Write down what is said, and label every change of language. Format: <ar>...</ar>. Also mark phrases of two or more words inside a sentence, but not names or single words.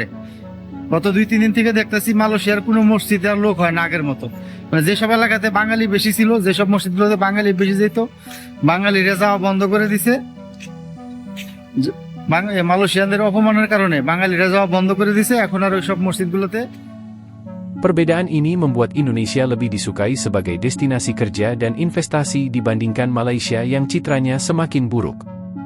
<bn>গত 2-3 দিন থেকে দেখতেছি মালয়েশিয়ার কোনো মসজিদে আর লোক হয় না আগের মতো। মানে যেসব এলাকাতে বাঙালি বেশি ছিল, যেসব মসজিদগুলোতে বাঙালি বেশি যেত, বাঙালিরা যাওয়া বন্ধ করে দিছে। মালয়েশিয়ানদের অপমানের কারণে বাঙালিরা যাওয়া বন্ধ করে দিছে, এখন আর ওইসব মসজিদগুলোতে।</bn> <id>Perbedaan ini membuat Indonesia lebih disukai sebagai destinasi kerja dan investasi dibandingkan Malaysia yang citranya semakin buruk.</id>